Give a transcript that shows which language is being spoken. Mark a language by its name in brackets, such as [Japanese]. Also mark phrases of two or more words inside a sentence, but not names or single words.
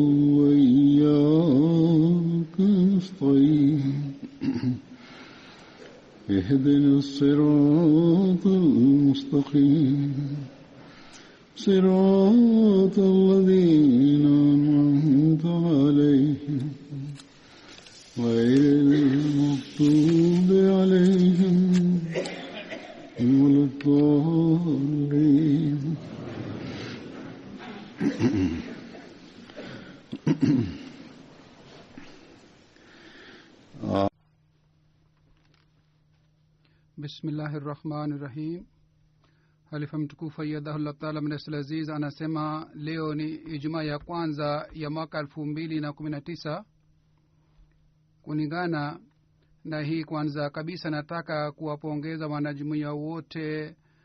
[Arabic] وإياك نستعين اهدنا الصراط المستقيم صراط الذين أنعمت عليهم غير المغضوب عليهم ولا الضالين. بسم الله الرحمن الرحيم. [Swahili] Halifa mtukufu [Arabic] أيده الله تعالى من العزيز [Swahili] anasema leo ni Ijumaa ya kwanza ya mwaka 2019. Kulingana na hii, kwanza kabisa nataka kuwapongeza wanajumuiya wote.